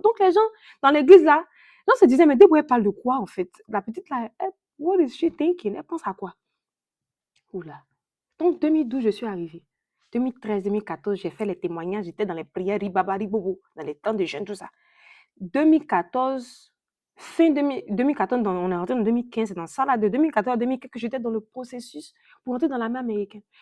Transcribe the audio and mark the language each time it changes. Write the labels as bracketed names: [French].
[French] Donc, les gens, dans l'église, là, les gens se disaient, mais Debo, elle parle de quoi, en fait? La petite, là, [English] what is she thinking? [French] Elle pense à quoi? Oula. Donc, 2012, je suis arrivée. 2013, 2014, j'ai fait les témoignages, j'étais dans les prières, ribaba, ribobo, dans les temps de jeûne, tout ça. 2014, fin 2014, on est rentré en 2015, c'est dans ça là, de 2014 à 2015 que j'étais dans le processus pour rentrer dans l'armée américaine.